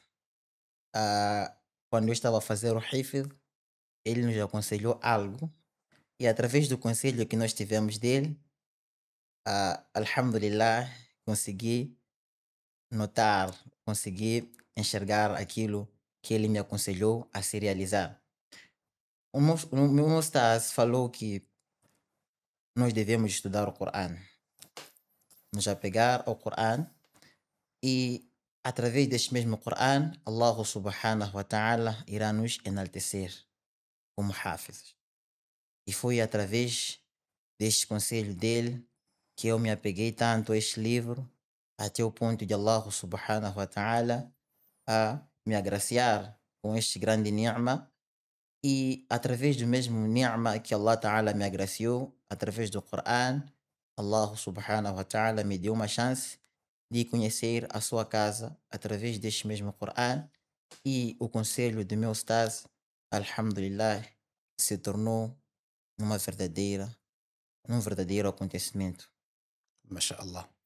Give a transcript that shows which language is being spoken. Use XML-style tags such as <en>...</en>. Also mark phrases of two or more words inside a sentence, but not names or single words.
<pt>Ah, Quando eu estava a fazer o hifz, ele nos aconselhou algo, e através do conselho que nós tivemos dele, alhamdulillah, consegui notar, consegui enxergar aquilo que ele me aconselhou a se realizar. O meu ustaz falou que nós devemos estudar o Coran, nos apegar ao Coran, e através deste mesmo Coran,</pt> <ar>الله سبحانه وتعالى</ar> <pt>irá nos enaltecer como Hafizes. E foi através deste conselho dele que eu me apeguei tanto a este livro, até o ponto de</pt> <ar>الله سبحانه وتعالى</ar> <pt>a me agraciar com este grande ni'ma, e através do mesmo ni'ma que</pt> <ar>الله تعالى</ar> <pt>me agraciou, através do Coran,</pt> <ar>الله سبحانه وتعالى</ar> <pt>me deu uma chance de conhecer a sua casa através deste mesmo Coran, e o conselho do meu ustaz, alhamdulillah, se tornou uma verdadeira, um verdadeiro acontecimento. MashaAllah.</pt>